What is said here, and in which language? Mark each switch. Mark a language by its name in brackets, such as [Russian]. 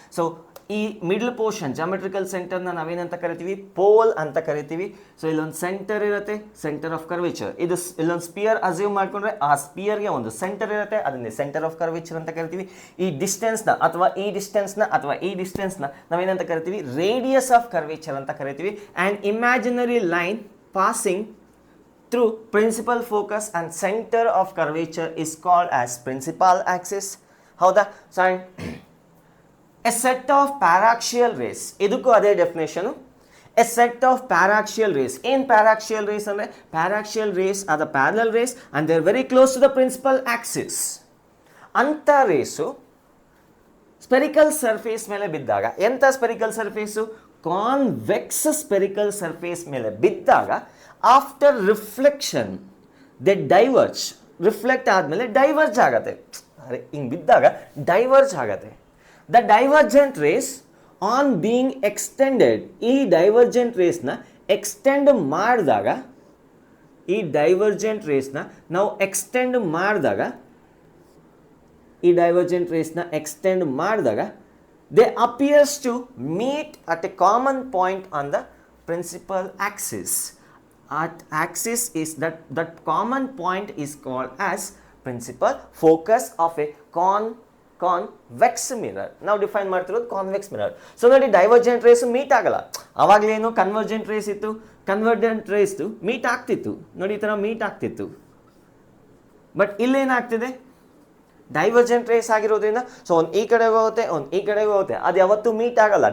[Kannada] So ಈ middle portion geometrical ಸೆಂಟರ್ನ ನಾವೇನಂತ ಕರಿತೀವಿ, ಪೋಲ್ ಅಂತ ಕರಿತೀವಿ. ಸೊ ಇಲ್ಲೊಂದು ಸೆಂಟರ್ ಇರುತ್ತೆ, ಸೆಂಟರ್ ಆಫ್ ಕರ್ವೇಚರ್. ಇದು ಇಲ್ಲೊಂದು ಸ್ಪಿಯರ್ ಅಸ್ಯೂಮ್ ಮಾಡ್ಕೊಂಡ್ರೆ ಆ ಸ್ಪಿಯರ್ಗೆ ಒಂದು ಸೆಂಟರ್ ಇರುತ್ತೆ, ಅದನ್ನೇ ಸೆಂಟರ್ ಆಫ್ ಕರ್ವೇಚರ್ ಅಂತ ಕರಿತೀವಿ. ಈ ಡಿಸ್ಟೆನ್ಸ್ನ ಅಥವಾ ಈ ಡಿಸ್ಟೆನ್ಸ್ನ ನಾವೇನಂತ ಕರಿತೀವಿ, ರೇಡಿಯಸ್ ಆಫ್ ಕರ್ವೇಚರ್ ಅಂತ ಕರಿತೀವಿ. [English] And imaginary line passing through principal focus and center of curvature is called as principal axis. ಹೌದಾ? So a set of paraxial rays, [Kannada] ಇದಕ್ಕೂ ಅದೇ definition. [English] a set of paraxial rays. [Kannada] ಏನು paraxial rays ಅಂದರೆ, [English] paraxial rays are the parallel rays and they are very close to the principal axis. [Kannada] ಅಂಥ race spherical surface ಮೇಲೆ ಬಿದ್ದಾಗ, ಎಂಥ spherical surface, convex spherical surface ಮೇಲೆ ಬಿದ್ದಾಗ [English] After reflection they diverge. [Kannada] Reflect ಆದಮೇಲೆ diverge ಆಗತ್ತೆ, ಅರೆ ಹಿಂಗೆ ಬಿದ್ದಾಗ ಡೈವರ್ಜ್ ಆಗತ್ತೆ. [English] the divergent rays on being extended, [Kannada] ಈ ಡೈವರ್ಜೆಂಟ್ ರೇಸ್ನ ಎಕ್ಸ್ಟೆಂಡ್ ಮಾಡಿದಾಗ, ಈ ಡೈವರ್ಜೆಂಟ್ ರೇಸ್ನ ನಾವು ಎಕ್ಸ್ಟೆಂಡ್ ಮಾಡಿದಾಗ, ಈ ಡೈವರ್ಜೆಂಟ್ ರೇಸ್ನ ಎಕ್ಸ್ಟೆಂಡ್ ಮಾಡಿದಾಗ [English] they appears to meet at a common point on the principal axis. At axis is that common point is called as principal focus of a convex mirror. [Kannada] ನಾವು define ಮಾಡ್ತಿರೋದು convex mirror. So ನೋಡಿ, divergent race meet ಆಗಲ್ಲ. ಅವಾಗಲೇನು convergent race ಇತ್ತು, convergent ರೇಸ್ದು meet ಆಗ್ತಿತ್ತು ನೋಡಿ, ಈ ಥರ meet ಆಗ್ತಿತ್ತು. ಬಟ್ ಇಲ್ಲೇನಾಗ್ತಿದೆ, ಡೈವರ್ಜೆಂಟ್ ರೇಸ್ ಆಗಿರೋದ್ರಿಂದ ಸೊ ಒಂದು ಈ ಕಡೆಗೆ ಹೋಗುತ್ತೆ, ಒಂದು ಈ ಕಡೆಗೆ ಹೋಗುತ್ತೆ, ಅದು ಯಾವತ್ತೂ ಮೀಟ್ ಆಗಲ್ಲ.